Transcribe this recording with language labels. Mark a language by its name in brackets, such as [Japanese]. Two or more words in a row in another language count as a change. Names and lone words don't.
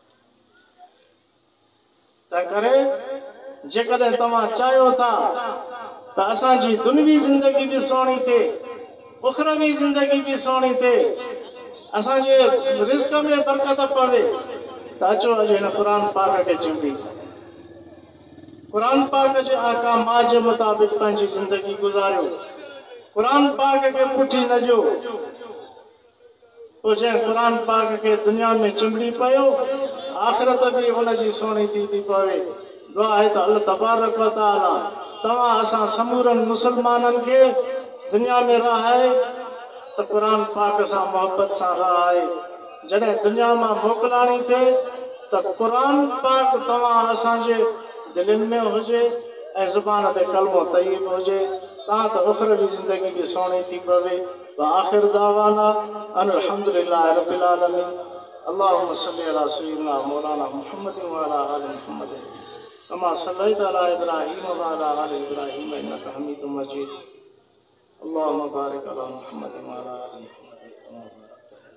[Sindhi] तंहिं करे जेकॾहिं तव्हां चाहियो था त असांजी दुनियावी ज़िंदगी भी सुहिणी थिए, उखरवी ज़िंदगी भी सुहिणी थिए, असांजे रिज़्क़ में बरकत पवे, त अचो अॼु हिन क़ुरान पाक खे चिंबड़ी, क़ुरान पाक जे अहकामात जे मुताबिक़ पंहिंजी ज़िंदगी गुज़ारियो, क़ुरान पाक खे पुठी न ॾियो। पोइ जंहिं क़ुरान पाक खे दुनिया में चिंबड़ी पियो, आख़िरत भी हुनजी सुहिणी थी पवे। दुआ है तो [Arabic] الله تبارك وتعالى [Sindhi] तव्हां असां समूरनि मुसलमाननि खे दुनिया में रहाए त क़ुरान पाक सां मोहब्बत सां रहाए। जॾहिं दुनिया मां मोकिलाणी थिए त क़ुरान पाक तव्हां असांजे दिलनि में हुजे ऐं ज़ुबान ते कलमो तय्यब हुजे, तव्हां त उखरवी ज़िंदगी भी सुहिणी थी पवे। [Arabic] وآخر دعوانا أن الحمد لله رب العالمين. اللهم صل على سيدنا مولانا محمد وعلى آل محمد كما صليت على إبراهيم وعلى آل إبراهيم إنك حميد مجيد. اللهم بارك على محمد وعلى آل محمد كما باركت.